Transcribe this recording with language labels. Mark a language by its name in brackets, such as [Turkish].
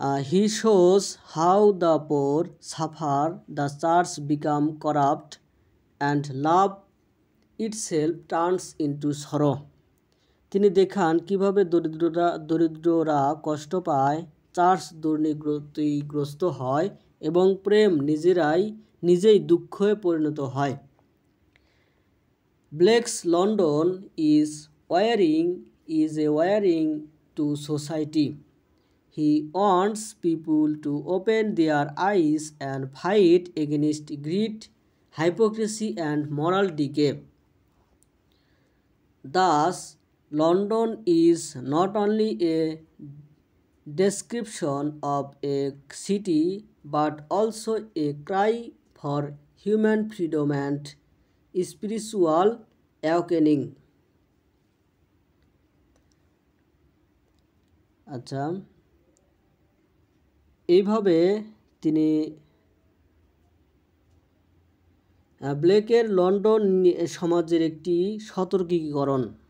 [English] He shows how the poor suffer, the church become corrupt, and love itself turns into sorrow. [Bangla] তিনি দেখান কিভাবে দরিদ্ররা কষ্ট পায়, church দুর্নীতিগ্রস্ত হয় এবং প্রেম নিজেই দুঃখে পরিণত হয়। [English] Blake's London is a wiring to society. He wants people to open their eyes and fight against greed, hypocrisy, and moral decay. Thus, London is not only a description of a city but also a cry for human freedom and spiritual awakening. [Bangla] আচ্ছা, এইভাবে তিনি ব্লেকের London সমাজের একটি সতর্কীকরণ।